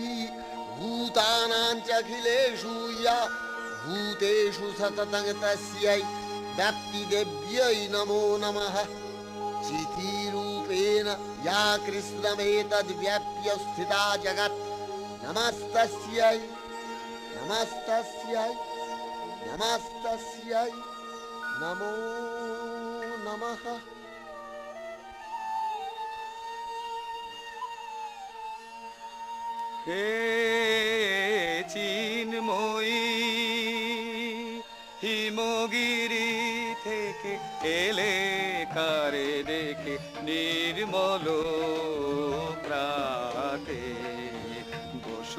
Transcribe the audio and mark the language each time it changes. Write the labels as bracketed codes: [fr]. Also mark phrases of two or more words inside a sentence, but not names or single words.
[sa] भूतानां च अखिलेषु या भूतेषु सततं तस्यै व्याप्तिदेव्यै नमो नमः चितिरूपेण या कृष्णमेतद्व्याप्य स्थिता जगत् नमस्तस्यै नमस्तस्यै नमस्तस्यै नमो नमः [bn] হে চিন্ময়ী হিমগিরি থেকে এলে কারে দেখে নির্মল প্রাতে